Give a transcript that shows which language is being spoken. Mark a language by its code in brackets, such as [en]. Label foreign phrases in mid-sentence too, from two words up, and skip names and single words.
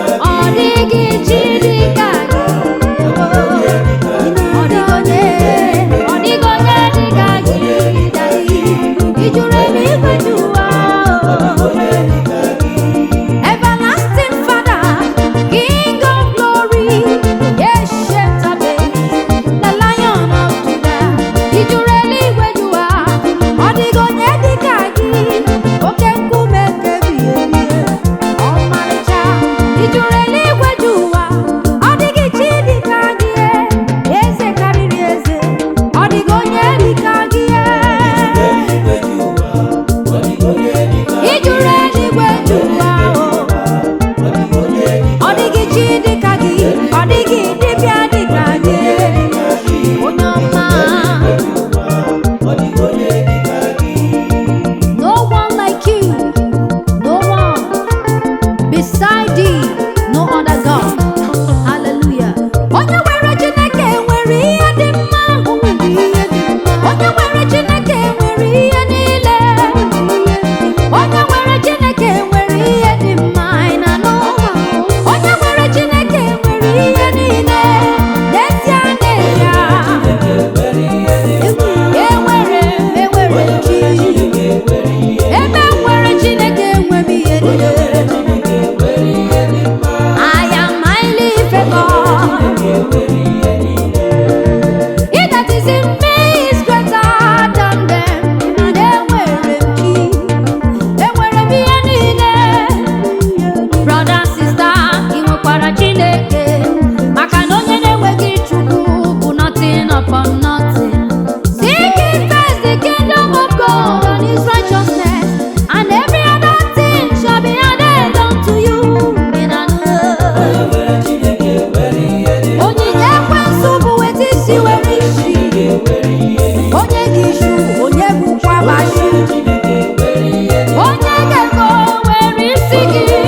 [ig] Ọ dịghị chi dị ka gị. Ọ dịghị onye, ọ dịghị onye dị ka gị. Ị jụrụ eluigwe dị ụwa. [en] Everlasting Father, King of glory, ancient of days, the Lion of Judah. [ig] Ị jụrụ eluigwe dị ụwa. Ọ dịghị onye dị ka gị. Oke nkume nke ebighị ebi. Ọmarịcha. Ị jụrụ eluigwe dị ụwa. Ọ dịghị chi dị ka gị. Eze karịrị eze. Ọ dịghị onye dị ka gị. Ị jụrụ eluigwe dị ụwa. Ọ dịghị chi dị ka gị. Ọ dịghị dibịa dị ka gị. Onye ọma. [en] No one like you. No one beside thee. No other God. [ig] Hallelujah. Onye nwere Chineke nwere ihe dị mma. Onye nwere Chineke nwere ihe niile. Onye nwere Chineke nwere ihe dị mma. Ị na-anụ? Onye nwere Chineke nwere ihe niile. N'ezie, n'ezie. Enwere m, enwere m chi. Ebe m nwere Chineke, enwe m ihe niile. [en] I am highly favored. He that is in me is greater than them. [ig] Enwere m chi. Enwere m ihe niile. Brother, sister, ị nwekwara Chineke. Maka na onye na-enweghị Chukwu bụ [en] nothing upon nothing. Seek ye first the kingdom of God and his righteousness, and every other thing shall be added unto you. [ig] Ị na-anụ? Onyinye ekwensu bụ weta isi were isi. Onye gị isu, onye bụkwa basu. Onye ga-ego were isi gị.